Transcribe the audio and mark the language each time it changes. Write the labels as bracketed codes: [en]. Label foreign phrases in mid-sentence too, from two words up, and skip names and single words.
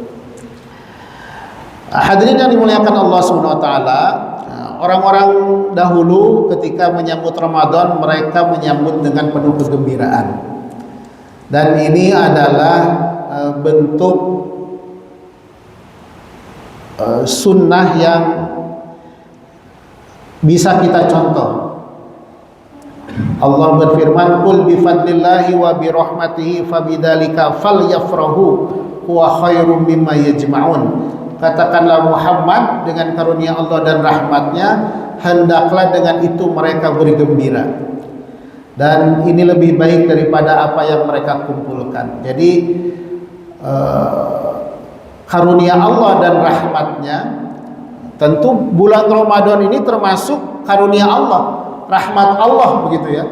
[id] Hadirin yang dimuliakan [ar] الله سبحانه وتعالى, [id] orang-orang dahulu ketika menyambut Ramadan mereka menyambut dengan penuh kegembiraan. Dan ini adalah bentuk sunnah yang bisa kita contoh. Allah berfirman, [ar] "قل بفضل الله وبرحمته فبذلك فليفرحوا هو خير مما يجمعون." [id] Katakanlah Muhammad, dengan karunia Allah dan rahmatnya hendaklah dengan itu mereka bergembira, dan ini lebih baik daripada apa yang mereka kumpulkan. Jadi karunia Allah dan rahmatnya, tentu bulan Ramadan ini termasuk karunia Allah, rahmat Allah begitu ya.